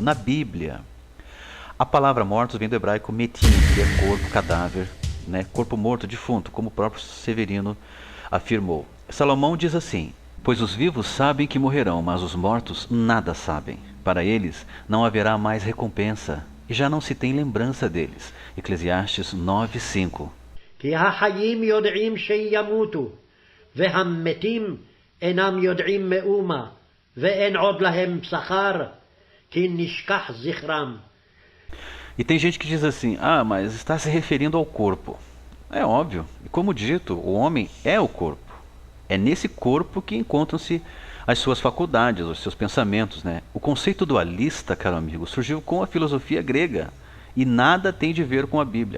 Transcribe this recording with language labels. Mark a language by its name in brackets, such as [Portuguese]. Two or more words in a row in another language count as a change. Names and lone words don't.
[Portuguese] Na Bíblia, a palavra mortos vem do hebraico metim, que é corpo, cadáver, corpo morto, defunto, como o próprio Severino afirmou. Salomão diz assim: pois os vivos sabem que morrerão, mas os mortos nada sabem. Para eles não haverá mais recompensa, e já não se tem lembrança deles. Eclesiastes 9:5. [Hebrew] כי החיים יודעים שימותו, והמתים אינם יודעים מאומה, ואין עוד להם שכר, כי נשכח זכרם. [Portuguese] E tem gente que diz assim: ah, mas está se referindo ao corpo. É óbvio, e como dito, o homem é o corpo. É nesse corpo que encontram-se as suas faculdades, os seus pensamentos, O conceito dualista, caro amigo, surgiu com a filosofia grega e nada tem de ver com a Bíblia.